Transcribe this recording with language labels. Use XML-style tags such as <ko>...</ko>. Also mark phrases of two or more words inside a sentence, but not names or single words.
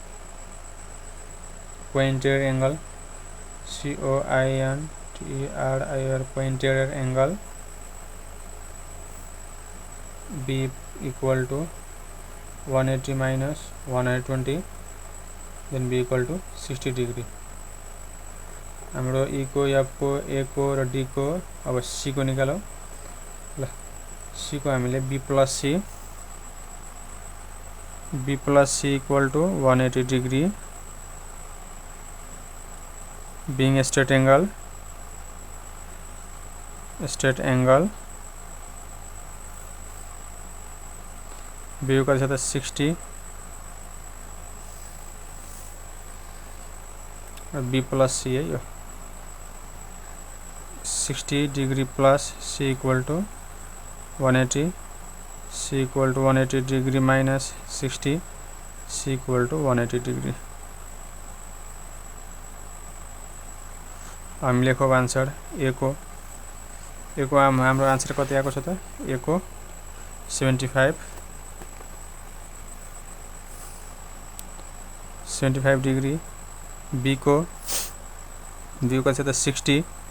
<en>pointed angle COINTER pointed angle B equal to 180 minus 120 then B equal to 60 degree।</en> <ne>हाम्रो E को F को A को र D को अब C को निकालौ ल। C को हामीले</ne> <en>B प्लस C equal to 180 degree being straight angle</en> <ne>B को कति छ त</ne> <en>60 और B plus C</en> <ne>है यो</ne> <en>60 degree plus C equal to 180 C equal to 180 degree minus 60 C equal to 180 degree.</en> <ne>हामी लेखौ आन्सर A को हाम्रो आन्सर कति आएको छ त A को 75 डिग्री, B को कति छ त 60,</ne>